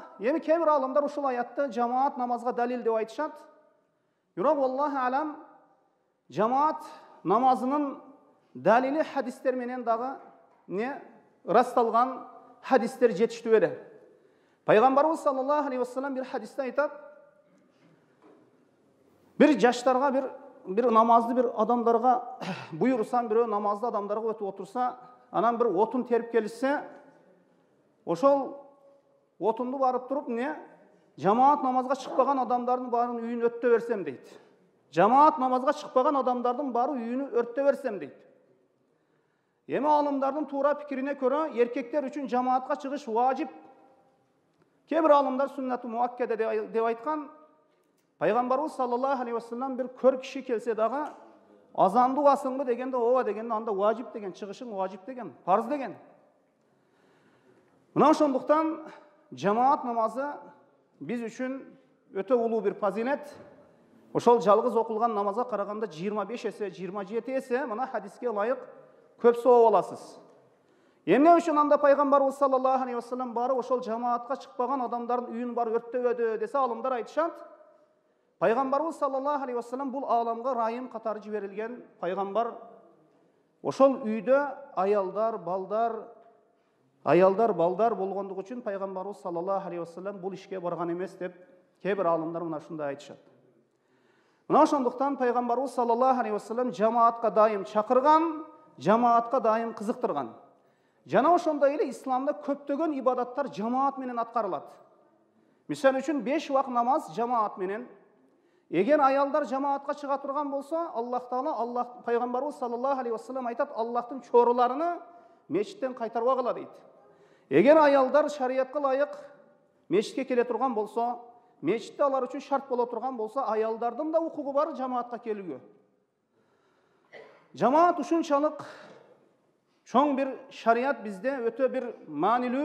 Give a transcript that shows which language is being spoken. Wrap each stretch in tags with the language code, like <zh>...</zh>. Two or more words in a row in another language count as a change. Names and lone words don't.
<ky>Эми кээ бир аалымдар ушул аятты жамаат намазга далил деп айтышат. Бирок Аллаху алам, жамаат намазынын далили хадистер менен дагы расталган хадистер жетиштүү эле. Пайгамбарыбыз</ky> <ar>صلى الله عليه وسلم</ar> <ky>бир хадисте айтат: бир жаштарга бир намазды бир адамдарга буйрусам, бирөө намазды адамдарга өтүп отурса, анан бир отун терип келишсе, ошол отунду барып туруп жамаат намазга чыкпаган адамдардын баарын үйүн өрттөп берсем дейт. Жамаат намазга чыкпаган адамдардын баары үйүнү өрттөп берсем дейт. Эми алымдардын туура пикирине көрө, эркектер үчүн жамаатка чыгыш важип. Кээ бир алымдар</ky> <ar>سنة مؤكدة</ar> <ky>деп айткан. Пайгамбарыбыз</ky> <ar>صلى الله عليه وسلم</ar> <ky>бир көр киши келсе дагы азанды угасыңбы дегенде, ооба дегенде, анда важип деген, чыгышың важип деген, парз деген. Мына ошондуктан жамаат намазы биз үчүн өтө улуу бир фазилет. Ошол жалгыз окулган намазга караганда 25 эсе, 27 эсе мына хадиске ылайык көп сооп аласыз. Эмне үчүн анда пайгамбарыбыз</ky> <ar>صلى الله عليه وسلم</ar> <ky>бары ошол жамаатка чыкпаган адамдардын үйүн бар өрттөбөдү десе, алымдар айтышат. Пайгамбарыбыз</ky> <ar>صلى الله عليه وسلم</ar> <ky>бул ааламга райым катары жиберилген пайгамбар. Ошол үйдө аялдар, балдар болгондугу үчүн пайгамбарыбыз</ky> <ar>صلى الله عليه وسلم</ar> <ky>бул ишке барган эмес деп кээ бир аалымдар мына ушундай айтышат. Мына ошондуктан пайгамбарыбыз</ky> <ar>صلى الله عليه وسلم</ar> <ky>жамаатка дайым чакырган, жамаатка дайым кызыктырган. Жана ошондой эле исламда көптөгөн ибадаттар жамаат менен аткарылат. Мисал үчүн 5 убак намаз жамаат менен. Эгер аялдар жамаатка чыга турган болсо, Аллах Таала, пайгамбарыбыз</ky> <ar>صلى الله عليه وسلم</ar> <ky>айтат, Аллахтын чоруларыны мечиттен кайтарбагыла дейт. Эгер аялдар шариятка ылайык мечитке келе турган болсо, мечитте алар үчүн шарт боло турган болсо, аялдардын да укугу бар жамаатка келүүгө. Жамаат ушунчалык чоң бир шарият бизде өтө бир маанилүү.</ky>